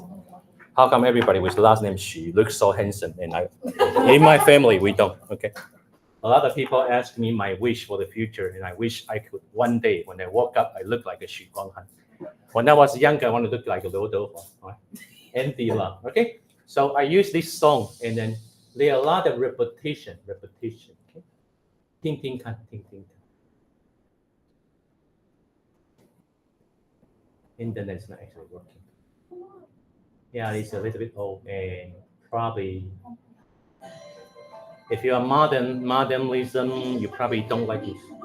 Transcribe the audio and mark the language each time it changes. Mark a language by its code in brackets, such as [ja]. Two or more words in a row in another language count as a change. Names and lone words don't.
[en] How come everybody with the last name Xu looks so handsome, and in my family we don't? Okay. A lot of people ask me my wish for the future, and I wish I could one day, when I woke up, I look like a Xu Guanghan. When I was younger, I want to look like a Liu Douhua, right? And Dila. Okay. So I use this song, and then there are a lot of repetition. Okay. [zh] Ting ting kan, ting ting kan. [en] Internet's not actually working. Yeah, it's a little bit old, and probably if you are modernism, you probably don't like this.